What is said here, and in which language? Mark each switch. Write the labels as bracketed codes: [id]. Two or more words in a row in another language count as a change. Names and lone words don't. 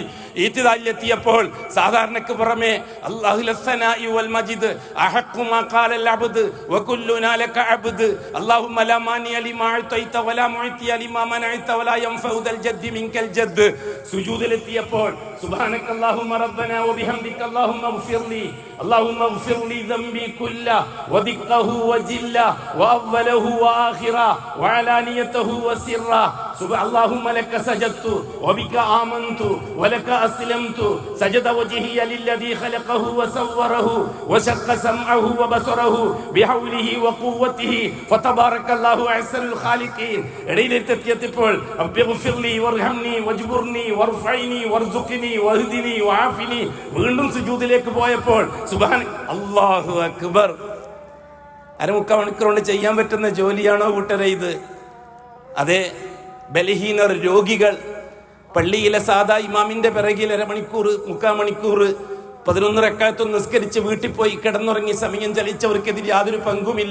[ml] ഇത്തിദാലിലെത്തിയപ്പോൾ സാധാരണക്ക് പുറമെ [ar] الله لثناء والمجد أحق ما قال العبد وكلنا لك عبد اللهم لا مانع لما أعطيت ولا معطي لما منعت ولا ينفع ذا الجد منك الجد. സുജൂദിലെത്തിയപ്പോൾ سبحانك اللهم ربنا وبحمدك اللهم اغفر لي اللهم اغفر لي ذنبي كله ودقه وجله وأوله وآخره وعلانيته وسره. اللهم لك سجدت وبك آمنت ولك أسلمت. سجد وجهي للذي خلقه وصوره وشق سمعه وبصره بحوله وقوته فتبارك الله أحسن الخالقين. ഇടയിലെത്തിയപ്പോൾ رب اغفر لي وارحمني واجبرني وارفعني وارزقني واهدني وعافني. [ml] വീണ്ടും സുജൂദിലേക്ക് പോയപ്പോൾ [ar] سبحان الله أكبر. [ml] 1/4 മണിക്കൂർ കൊണ്ട് ചെയ്യാൻ പറ്റുന്ന ജോലിയാണോ കൂട്ടരെ ഇത്? അതെ, ബലഹീനർ, രോഗികൾ പള്ളിയിലെ സാദാ ഇമാമിന്റെ പിറകിൽ 1/2 മണിക്കൂർ 3/4 മണിക്കൂർ 11 റക്അത്ത് നിസ്കരിച്ച് വീട്ടിൽ പോയി കിടന്നുറങ്ങി സമയം ചലിച്ചവർക്കെതിരെ യാതൊരു പങ്കുമില്ല.